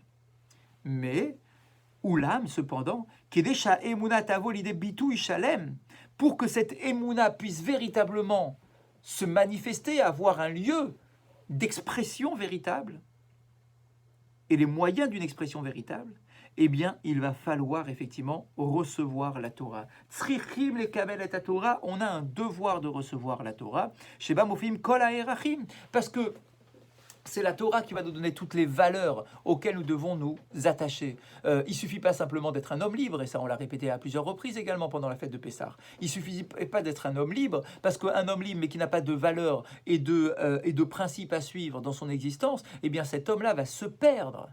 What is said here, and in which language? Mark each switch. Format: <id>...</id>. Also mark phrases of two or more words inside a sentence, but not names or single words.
<fr>Mais, Oulam, cependant, pour que cette Emouna puisse véritablement se manifester, avoir un lieu d'expression véritable et les moyens d'une expression véritable, eh bien, il va falloir effectivement recevoir la Torah.</fr> <he>צריכים לקבל את התורה,</he> <fr>on a un devoir de recevoir la Torah.</fr> <he>שבה מופיעים כל הערכים,</he> <fr>parce que c'est la Torah qui va nous donner toutes les valeurs auxquelles nous devons nous attacher. Il ne suffit pas simplement d'être un homme libre, et ça on l'a répété à plusieurs reprises également pendant la fête de Pessah. Il ne suffit pas d'être un homme libre, parce qu'un homme libre mais qui n'a pas de valeurs et de principes à suivre dans son existence, eh bien cet homme-là va se perdre.</fr>